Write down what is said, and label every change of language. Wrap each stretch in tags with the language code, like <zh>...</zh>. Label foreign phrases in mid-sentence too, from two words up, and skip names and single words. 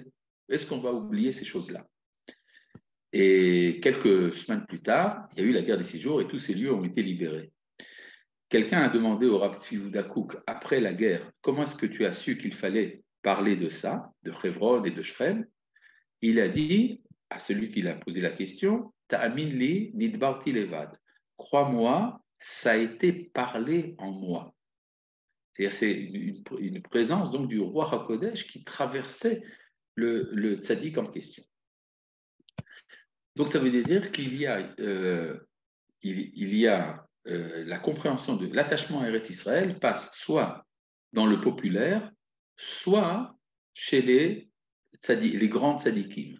<fr>Est-ce qu'on va oublier ces choses-là ?» Et quelques semaines plus tard, il y a eu la guerre des 6 jours et tous ces lieux ont été libérés. Quelqu'un a demandé au Rav Tzvi Yehuda Kook, après la guerre, comment est-ce que tu as su qu'il fallait parler de ça, de Hebron et de Shrem? Il a dit à celui qui l'a posé la question,</fr> <he>תאמין לי נדברתי לבד.</he> <fr>Crois-moi, ça a été parlé en moi. C'est-à-dire, c'est une présence donc du roi HaKodesh qui traversait le tzaddik en question. Donc ça veut dire qu'il y a, la compréhension de l'attachement à Eretz Israël passe soit dans le populaire, soit chez les grands tzaddikim.</fr>